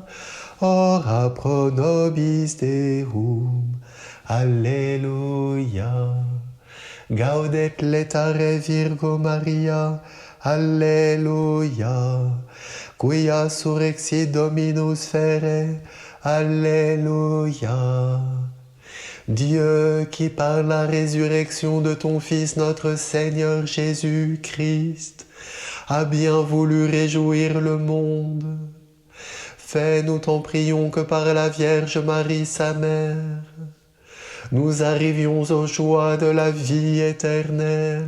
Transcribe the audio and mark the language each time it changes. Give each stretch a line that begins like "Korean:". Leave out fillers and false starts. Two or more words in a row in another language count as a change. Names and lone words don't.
Latin: Ora pro nobis Deum, Alleluia. Gaudet letare Virgo Maria, Alleluia. Quia surrexit Dominus fere, Alléluia.
French: Dieu qui par la résurrection de ton Fils notre Seigneur Jésus-Christ a bien voulu réjouir le monde, fais-nous t'en prions que par la Vierge Marie sa mère, nous arrivions aux joies de la vie éternelle.